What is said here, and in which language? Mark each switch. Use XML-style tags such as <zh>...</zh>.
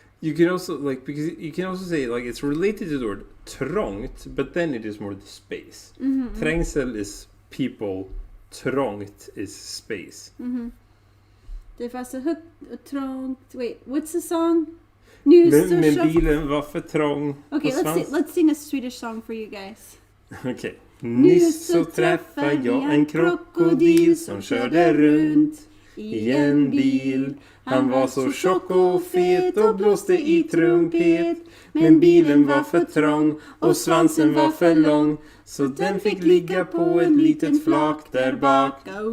<en>You can also because you can also say it's related to the word trångt, but then it is more the space. Trängsel is people, trångt is space.</en> <sv>Det var så högt och trångt.</sv> <en>Wait, what's the song? Men</en> <sv>bilen var för trång.</sv> <en>Okay, let's sing a Swedish song for you guys. Okay.</en> <sv>Nyss så träffade jag en krokodil som körde runt i en bil. Han var så tjock och fet och blåste i trumpet. Men bilen var för trång och svansen var för lång. Så den fick ligga på ett litet flak där bak.</sv>